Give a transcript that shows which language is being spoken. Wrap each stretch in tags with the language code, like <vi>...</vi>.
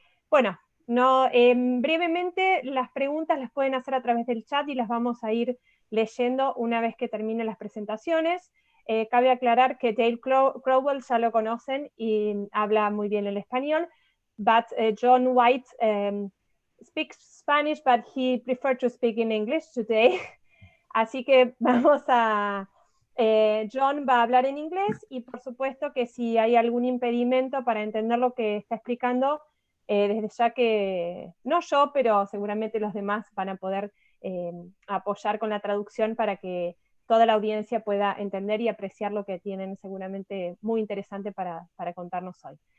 <es>Bueno, brevemente las preguntas las pueden hacer a través del chat y las vamos a ir leyendo una vez que terminen las presentaciones. Cabe aclarar que Dale Crowell ya lo conocen y habla muy bien el español, but John White</es> <en>speaks Spanish, but he preferred to speak in English today.</en> <es>Así que vamos a... John va a hablar en inglés y por supuesto que si hay algún impedimento para entender lo que está explicando, desde ya que, no yo, pero seguramente los demás van a poder apoyar con la traducción para que toda la audiencia pueda entender y apreciar lo que tienen seguramente muy interesante para contarnos hoy.</es>